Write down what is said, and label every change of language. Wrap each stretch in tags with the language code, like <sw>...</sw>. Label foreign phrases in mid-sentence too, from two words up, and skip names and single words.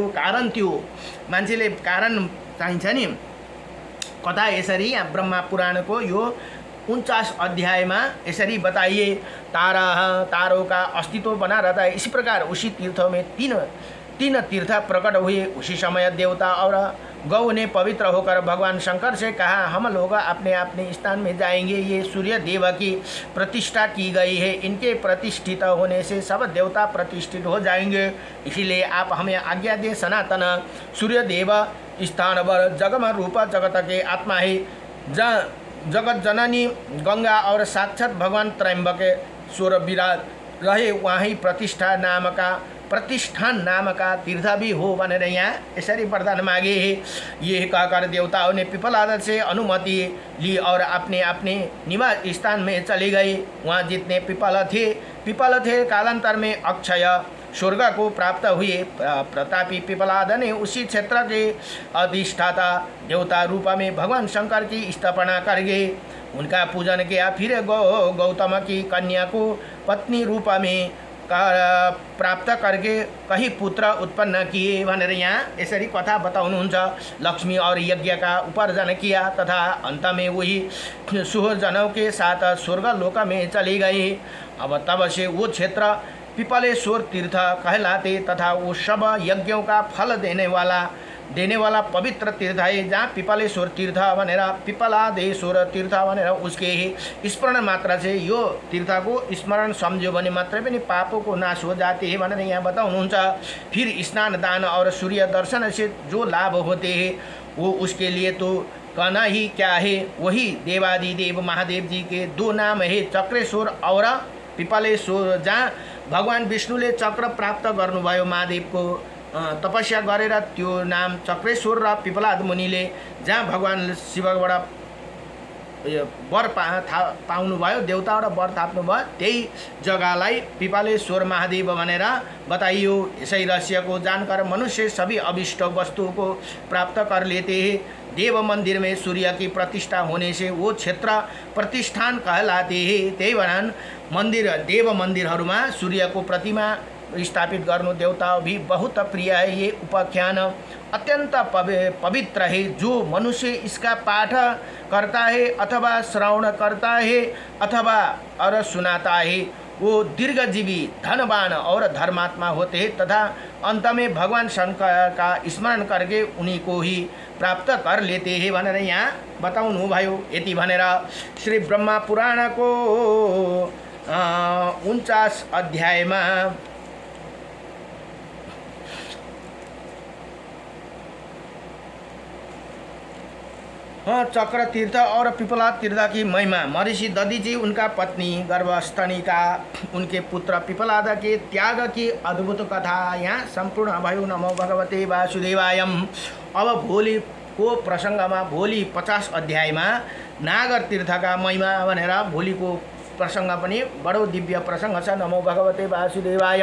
<ne>कारण त्यो मान्छेले कारण चाहिन्छ नि। कथा यसरी यहाँ ब्रह्मा पुराणको यो 49 अध्यायमा यसरी बताइए।</ne> <hi>तारों का अस्तित्व बना रहता है। इसी प्रकार उसी तीर्थों में तीन तीर्थ प्रकट हुए। उसी समय देवता और गौ ने पवित्र होकर भगवान शंकर से कहा, हम लोग अपने अपने स्थान में जाएंगे। ये सूर्य देव की प्रतिष्ठा की गई है, इनके प्रतिष्ठित होने से सब देवता प्रतिष्ठित हो जाएंगे। इसीलिए आप हमें आज्ञा दें। सनातन सूर्य देव स्थान पर जगम रूप जगत के आत्मा है। जगत जननी गंगा और साक्षात भगवान त्रयंबक स्वर विराज रहे, वहीं प्रतिष्ठान नाम का तीर्थ भी हो</hi> <ne>भनेर यहाँ यसरी वरदान मागे।</ne> <hi>ये कहकर देवताओं ने पिपलाद से अनुमति ली और अपने अपने निवास स्थान में चले गए। वहाँ जितने पिपल थे कालांतर में अक्षय स्वर्ग को प्राप्त हुए। प्रतापी पिपलाद ने उसी क्षेत्र के अधिष्ठाता देवता रूप में भगवान शंकर की स्थापना करके उनका पूजन किया। फिर गौतम की कन्या को पत्नी रूप में प्राप्त करके कहीं पुत्र उत्पन्न किए</hi> <ne>भनेर यहाँ यसरी कथा बताउनुहुन्छ।</ne> <hi>लक्ष्मी और यज्ञ का उपार्जन किया तथा अंत में वही सुहजनों के साथ स्वर्ग लोक में चले गए। अब तब से वो क्षेत्र पिपलेश्वर तीर्थ कहलाते तथा वो सब यज्ञों का फल देने वाला पवित्र तीर्थ है। जहाँ पिपलेश्वर तीर्थ भनेर पिपलादेश्वर तीर्थ भनेर उसके स्मरण मात्र से यो तीर्थ को स्मरण</hi> <ne>सम्झ्यो भने मात्रै पनि</ne> <hi>पापों को नाश हो जाते हैं</hi> <ne>भनेर यहाँ बताउनुहुन्छ।</ne> <hi>फिर स्नान दान और सूर्य दर्शन से जो लाभ होते हैं वो उसके लिए तो कहना ही क्या है। वही देवादिदेव महादेव जी के दो नाम है, चक्रेश्वर और पिपलेश्वर।</hi> <ne>जहाँ भगवान विष्णुले चक्र प्राप्त गर्नुभयो महादेवको तपस्या गरेर त्यो नाम चक्रेश्वर र पिपलाद मुनिले जहाँ भगवान शिवबाट वर पाउनुभयो, देवताबाट वर थाप्नुभयो, त्यही जग्गालाई पिपलेश्वर महादेव भनेर बताइयो।</ne> <hi>यसै रहस्य को जानकर मनुष्य सभी अभिष्ट वस्तुओं को प्राप्त कर लेते हैं। देव मंदिर में सूर्य की प्रतिष्ठा होने से वो क्षेत्र प्रतिष्ठान कहलाते हैं।</hi> <ne>त्यही भएर मंदिर देव मंदिरहरूमा सूर्य को प्रतिमा स्थापित गर्नु</ne> <hi>देवता भी बहुत प्रिय है। ये उपाख्यान अत्यंत पवित्र है। जो मनुष्य इसका पाठ करता है अथवा श्रवण करता है अथवा और सुनाता है वो दीर्घजीवी धनवान और धर्मात्मा होते हैं तथा अंत में भगवान शंकर का स्मरण करके उन्हीं को ही प्राप्त कर लेते हैं</hi> <ne>भनेर यहाँ बताउनु भयो। यति भनेर श्री ब्रह्मा पुराण को 49 अध्यायमा</ne> <hi>चक्र तीर्थ और पिपलाद तीर्थ की महिमा। महर्षि दधि जी उनका पत्नी गर्भस्थनिका उनके पुत्र पिपलाद के त्याग की अद्भुत कथा</hi> <ne>यहाँ संपूर्ण भयो।</ne> <sa>नमो भगवते वासुदेवाय।</sa> <ne>अब भोलि को प्रसंगमा भोलि 50 अध्यायमा नागर तीर्थका महिमा भनेर भोलिको प्रसंग पनि बडो दिव्य प्रसंग छ।</ne> <sa>नमो भगवते वासुदेवाय।</sa>